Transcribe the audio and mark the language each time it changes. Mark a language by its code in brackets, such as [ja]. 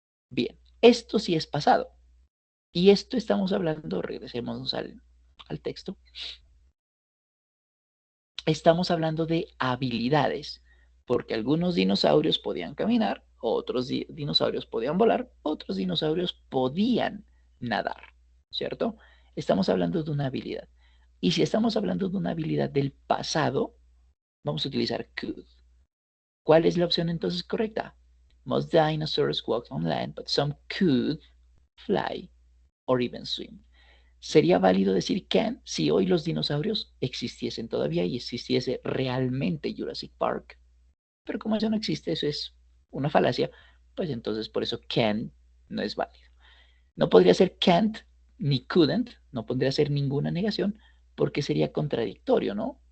[es] Bien, esto sí es pasado. Y esto estamos hablando, regresemos al texto, estamos hablando de habilidades, porque algunos dinosaurios podían caminar, otros dinosaurios podían volar, otros dinosaurios podían nadar, ¿cierto? Estamos hablando de una habilidad. Y si estamos hablando de una habilidad del pasado, vamos a utilizar could. ¿Cuál es la opción entonces correcta? [en] Most dinosaurs walked on land, but some could fly or even swim. [es] ¿Sería válido decir can si hoy los dinosaurios existiesen todavía y existiese realmente Jurassic Park? Pero como eso no existe, eso es una falacia, pues entonces por eso can no es válido. No podría ser can't ni couldn't, no podría ser ninguna negación, porque sería contradictorio, ¿no?